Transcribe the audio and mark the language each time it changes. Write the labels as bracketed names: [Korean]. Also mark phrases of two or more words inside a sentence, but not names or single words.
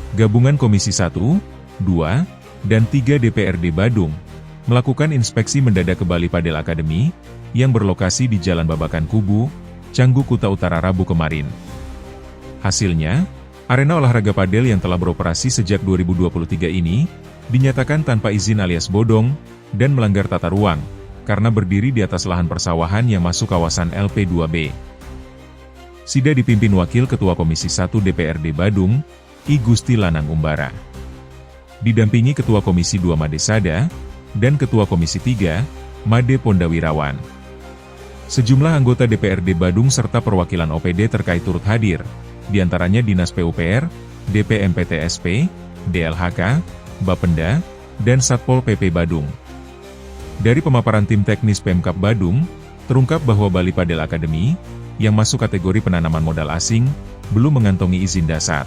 [Indonesian] Gabungan Komisi 1, 2, dan 3 DPRD Badung melakukan inspeksi mendadak ke Bali Padel Academy yang berlokasi di Jalan Babakan Kubu, Canggu, Kuta Utara Rabu kemarin. Hasilnya, arena olahraga padel yang telah beroperasi sejak 2023 ini dinyatakan tanpa izin alias bodong dan melanggar tata ruang karena berdiri di atas lahan persawahan yang masuk kawasan LP2B. Sida dipimpin Wakil Ketua Komisi 1 DPRD Badung, I Gusti Lanang Umbara. Didampingi Ketua Komisi 2 Made Sada, dan Ketua Komisi 3, Made Pondawirawan. Sejumlah anggota DPRD Badung serta perwakilan OPD terkait turut hadir, diantaranya Dinas PUPR, DPMPTSP, DLHK, Bapenda, dan Satpol PP Badung. Dari pemaparan tim teknis Pemkab Badung, terungkap bahwa Bali Padel Academy, yang masuk kategori penanaman modal asing, belum mengantongi izin dasar.